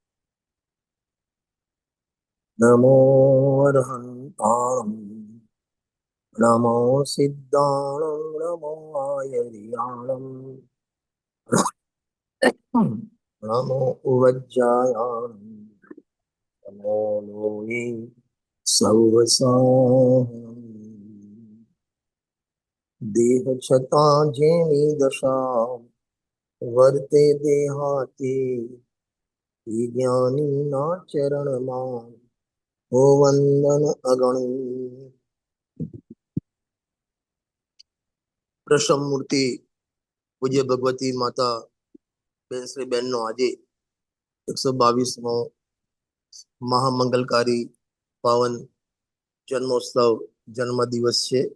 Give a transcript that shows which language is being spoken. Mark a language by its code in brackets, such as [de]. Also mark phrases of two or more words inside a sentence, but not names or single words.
[pra] नमो अरहन्ताणं नमो सिद्धाणं नमो आयर्याणं नमो उवज्जायाणं नमो लोये सौवसाहनं [gu] દેહ છતાં જેની દશા વર્તે દેહાતીત જ્ઞાની ના ચરણ માં હો વંદન અગણિત। પ્રસમમૂર્તિ પૂજ્ય ભગવતી માતા બેન શ્રી બેનનો આજે 122મો મહામંગલકારી પાવન જન્મોત્સવ જન્મ દિવસ છે.